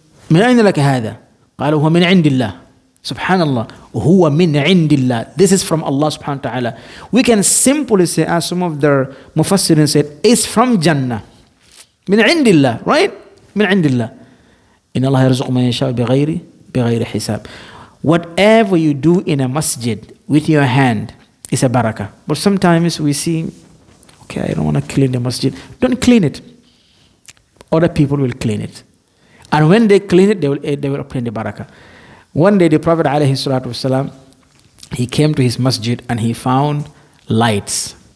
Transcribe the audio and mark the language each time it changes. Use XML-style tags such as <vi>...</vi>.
<ar>من أين لك هذا؟ قال هو من عند الله.</ar> <en>Subhanallah.</en> <ar>هو من عند الله.</ar> <en>This is from Allah subhanahu wa ta'ala. We can simply say, as some of their mufassirin said, it's from Jannah.</en> <ar>من عند الله, right? من عند الله. إن الله يرزق من يشاء بغير حساب.</ar> <en>Whatever you do in a masjid with your hand is a barakah. But sometimes we see, okay, I don't want to clean the masjid. Don't clean it. Other people will clean it. And when they clean it, they will obtain the barakah. One day the Prophet ﷺ, he came to his masjid and he found lights.</en>